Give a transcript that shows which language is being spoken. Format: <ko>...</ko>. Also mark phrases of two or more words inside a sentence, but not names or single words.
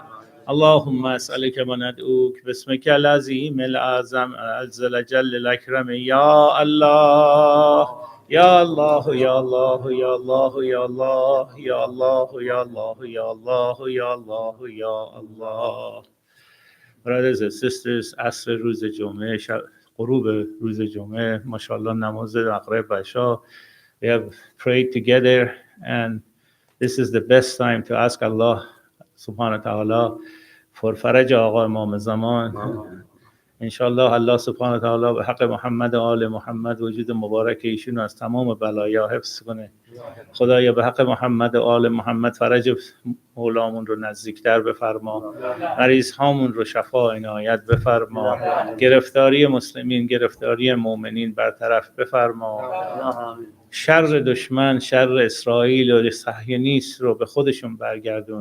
<ar>اللهم أسألك وندعوك باسمك العظيم الأعظم العز الجل الأكرم يا الله يا الله يا الله يا الله يا الله يا الله يا الله يا الله يا الله يا الله.</ar> <en>Brothers and sisters,</en> <fa>عصر روز جمعه غروب روز جمعه ماشاءالله نماز مغرب و عشا</fa> <en>we have prayed together and this is the best time to ask Allah</en> <ar>سبحانه وتعالى</ar> <en>for</en> <fa>فرج آقا امام زمان. انشاءالله</fa> <ar>الله سبحانه و تعالی به حق محمد و آل محمد</ar> <fa>وجود مبارک ایشون از تمام بلایا حفظ کنه. خدایا</fa> <ar>به حق محمد و آل محمد</ar> <fa>فرج مولامون رو نزدیکتر بفرما، مریض هامون رو شفا عنایت بفرما، گرفتاری مسلمین گرفتاری مؤمنین برطرف بفرما، شر دشمن شر اسرائیل و صهیونیست رو به خودشون برگردون.</fa>